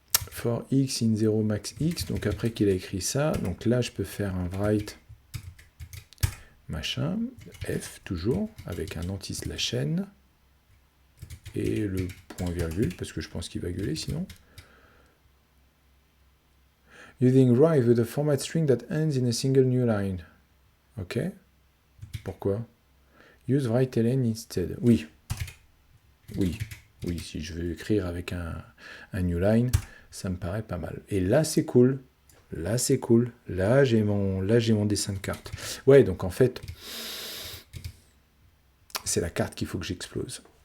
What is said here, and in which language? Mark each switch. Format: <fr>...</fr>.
<en>For x in 0 max x,</en> <fr>donc après qu'il a écrit ça, donc là je peux faire un write machin, f toujours, avec un anti-slash n, et le point virgule, parce que je pense qu'il va gueuler sinon.</fr> <en>Using write with a format string that ends in a single new line. Ok.</en> <fr>Pourquoi?</fr> <en>Use write ln instead.</en> <fr>Oui, si je veux écrire avec un new line, ça me paraît pas mal. Et là, c'est cool. Là, j'ai mon dessin de carte. Ouais, donc en fait, c'est la carte qu'il faut que j'explose.</fr>